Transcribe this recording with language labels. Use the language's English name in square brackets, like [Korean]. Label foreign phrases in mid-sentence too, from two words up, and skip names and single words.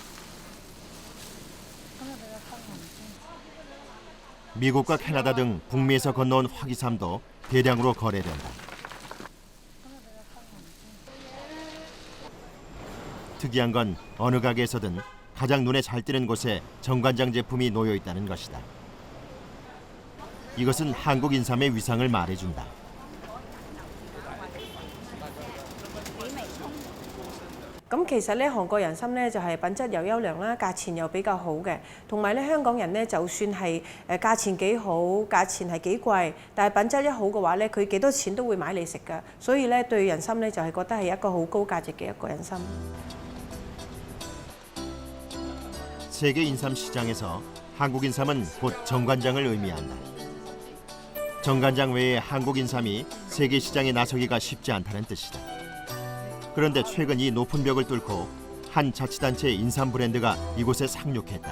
[Korean] 미국과 캐나다 등 북미에서 건너온 화기삼도 대량으로 거래된다. 특이한 건 어느 가게에서든 가장 눈에 잘 띄는 곳에 정관장 제품이 놓여 있다는 것이다. 이것은 한국 인삼의 위상을 말해준다. [Cantonese] 咁其實咧，韓國人參咧就係品質又優良啦，價錢又比較好嘅。同埋咧，香港人咧就算係價錢幾好，價錢係幾貴，但係品質一好嘅話咧，佢幾多錢都會買嚟食㗎。所以咧，對人參咧就係覺得係一個好高價值嘅一個人參。 [Korean] 세계 인삼 시장에서 한국 인삼은 곧 정관장을 의미한다. 정관장 외에 한국 인삼이 세계 시장에 나서기가 쉽지 않다는 뜻이다. 그런데 최근 이 높은 벽을 뚫고 한 자치단체의 인삼 브랜드가 이곳에 상륙했다.